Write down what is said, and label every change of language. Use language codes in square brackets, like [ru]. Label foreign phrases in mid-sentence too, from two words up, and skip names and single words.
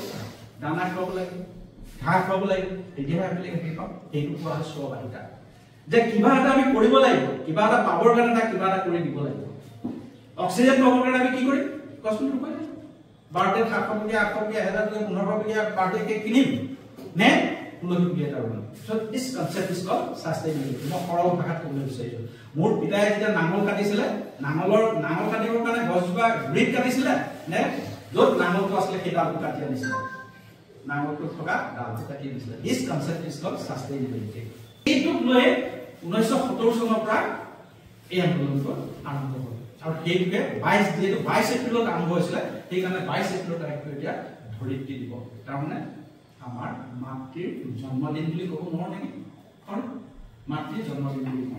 [as] দানা খুৱাব লাগিব, ঘাঁহ খুৱাব লাগিব, তেতিয়াহে আবেলি গাখীৰ পাম। সেইটো কোৱা হয় স্ববাহিতা, যে কিবা এটা আমি কৰিব লাগিব, কিবা এটা পাবৰ কাৰণে কিবা এটা কৰি দিব লাগিব। অক্সিজেন পাবৰ কাৰণে আমি কি কৰিম? গছ পুলি ৰুব লাগিব। বাৰতে 700 টকীয়া 800 টকীয়া 1000 টকীয়া 1500 টকীয়া বাৰতে কিনিম নে তুলসী পুলি এটা ৰুম? [en] So this concept is called sustainability. [as] মই সৰল ভাষাত ক'বলৈ বিচাৰিছোঁ। মোৰ পিতাই যেতিয়া নাঙল কাটিছিলে, নাঙল কাটিবৰ কাৰণে গছজোপা গুৰিত কাটিছিলে নে য'ত নাঙলটো আছিলে সেই ডালটো কাটি আনিছিলে? নাঙলটো থকা ডালটো কাটি আনিছিলে। [en] This concept is called sustainability. [as] এইটোক লৈ 1970 চনৰ পৰা এই আন্দোলনটো আৰম্ভ হ'ল আৰু সেইটোকে 22 এপ্ৰিলত আৰম্ভ হৈছিলে। সেইকাৰণে 22 এপ্ৰিলৰ তাৰিখটো এতিয়া ধৰিত্ৰী দিৱস। তাৰমানে আমাৰ মাতৃৰ জন্মদিন বুলি ক'ব নোৱাৰো নেকি? মাতৃৰ জন্মদিন বুলি কওঁ।